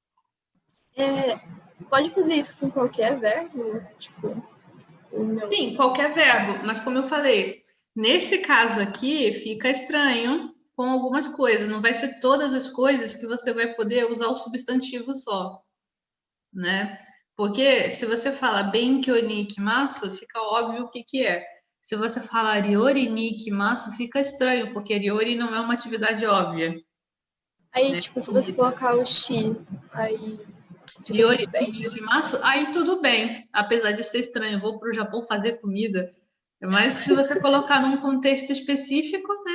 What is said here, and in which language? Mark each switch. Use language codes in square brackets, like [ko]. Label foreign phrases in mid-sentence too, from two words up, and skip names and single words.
[pt] Pode fazer isso com qualquer verbo? Tipo, Sim, qualquer verbo, mas como eu falei, nesse caso aqui fica estranho com algumas coisas, não vai ser todas as coisas que você vai poder usar o substantivo só, né? Porque se você fala [ja] 勉強に行きます, [pt] fica óbvio o que que é. Se você falar [ja] 料理に行きます, [pt] fica estranho, porque ryori não é uma atividade óbvia. Aí, né? tipo, se você colocar o shi, aí fica Ryori tudo bem. [ja] に行きます, [pt] aí tudo bem. Apesar de ser estranho, vou para o Japão fazer comida. Mas se você colocar num contexto específico, né?